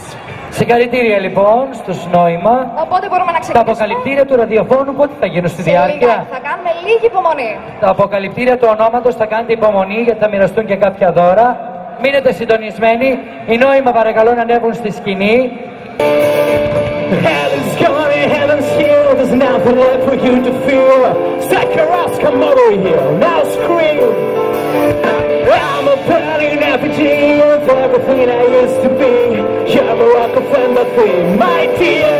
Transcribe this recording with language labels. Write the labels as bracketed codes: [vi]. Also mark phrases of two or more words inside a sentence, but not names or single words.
[el] Συγχαρητήρια λοιπόν στους Νόημα. Οπότε μπορούμε να ξεκινήσουμε. Τα αποκαλυπτήρια του ραδιοφώνου πότε θα γίνουν στη διάρκεια? Θα κάνουμε λίγη υπομονή. Τα αποκαλυπτήρια του ονόματος θα κάνετε υπομονή γιατί θα μοιραστούν και κάποια δώρα. Μείνετε συντονισμένοι. Οι Νόημα παρακαλώ να ανέβουν στη σκηνή. [en] Heaven's coming, heaven's here, there's nothing left for you to fear. Psychoros, come over here, now scream. I'm a burning effigy of everything I used to be. You're a rock of empathy, my dear.